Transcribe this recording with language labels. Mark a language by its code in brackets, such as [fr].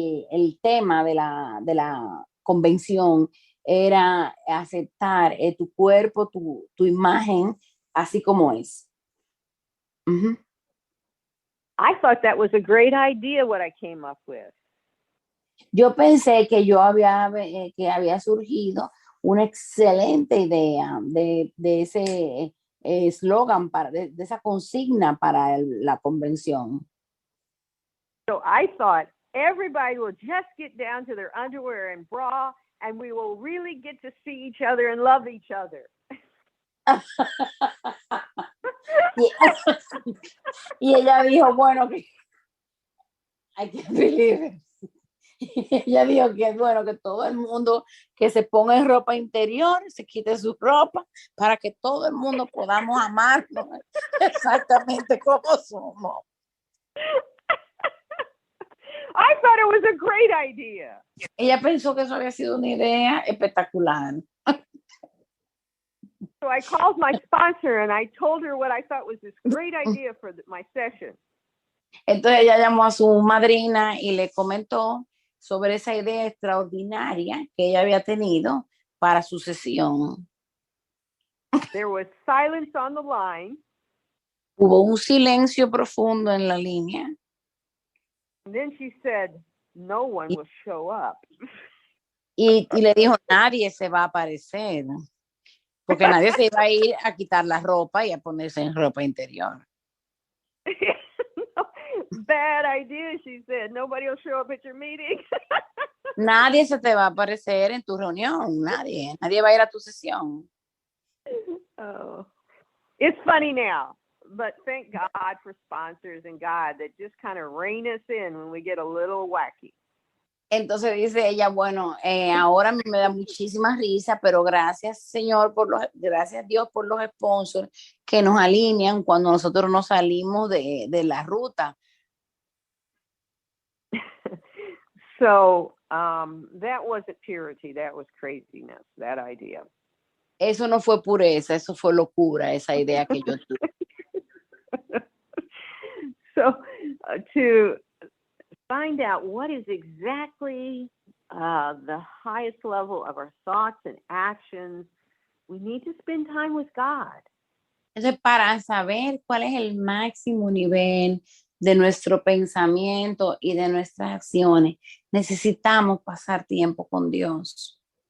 [es] El tema de la convención era aceptar tu cuerpo, tu imagen, así como es. Uh-huh. [en] I thought that was a great idea, what I came up with. [es] Yo pensé que que había surgido una excelente idea de ese eslogan, de esa consigna para la convención. [en] So I thought everybody will just get down to their underwear and bra, and we will really get to see each other and love each other. [es] Y ella dijo, bueno, [en] I can't believe it. [es] Ella dijo que bueno, que todo el mundo que se ponga en ropa interior, se quite su ropa, para que todo el mundo podamos amarnos exactamente como somos. [en] I thought it was a great idea. [es] Ella pensó que eso había sido una idea espectacular. [en] So I called my sponsor and I told her what I thought was this great idea for my session. [es] Entonces ella llamó a su madrina y le comentó sobre esa idea extraordinaria que ella había tenido para su sesión. [en] There was silence on the line. [es] Hubo un silencio profundo en la línea. [en] And then she said, no one will show up. [es] Y le dijo, nadie se va a aparecer, porque nadie se iba a ir a quitar la ropa y a ponerse en ropa interior. [en] Bad idea, she said. Nobody will show up at your meeting. [es] Nadie se te va a aparecer en tu reunión, nadie va a ir a tu sesión. [en] Oh, it's funny now, but thank God for sponsors and God that just kind of rein us in when we get a little wacky. [es] Entonces dice ella, bueno, ahora me da muchísima risa, pero gracias gracias Dios por los sponsors que nos alinean cuando nosotros nos salimos de la ruta. [en] So that wasn't purity, that was craziness, that idea. [es] Eso no fue pureza, eso fue locura, esa idea que yo tuve. [en] So to find out what is exactly the highest level of our thoughts and actions, we need to spend time with God. [es] Entonces, para saber cuál es el máximo nivel de nuestro pensamiento y de nuestras acciones, necesitamos pasar tiempo con Dios.